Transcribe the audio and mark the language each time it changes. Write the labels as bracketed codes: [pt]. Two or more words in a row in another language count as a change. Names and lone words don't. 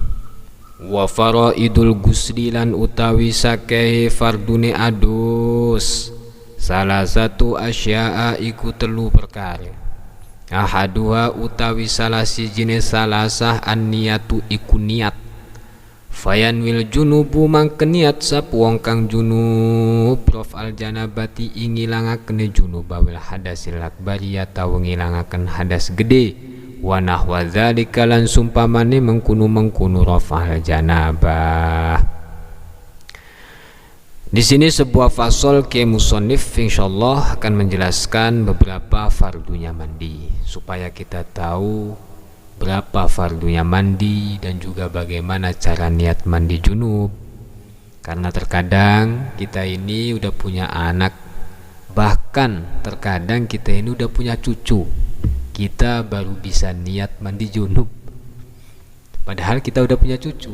[ar] وفرائض الغسل [jv] lan utawi sakehe fardune adus. Salah satu asya'a iku telu perkara. Ahaduha utawi salah sijine [ar] ثلاثة النية [jv] iku niat. [ar] فينوي الجنب [jv] mangke niat sapa wong kang junub prof [ar] الجنابة [jv] ingilangaken junub bawil [ar] الحدث الأكبر [jv] atawa ngilangaken hadas gede. [ar] ونحو ذلك [jv] lan sumpamane mengkunu [ar] رفع الجنابة. [id] Di sini sebuah fasol ke musannif insyaallah akan menjelaskan beberapa fardunya mandi supaya kita tahu berapa fardunya mandi dan juga bagaimana cara niat mandi junub. Karena terkadang kita ini udah punya anak, bahkan terkadang kita ini udah punya cucu, kita baru bisa niat mandi junub padahal kita udah punya cucu.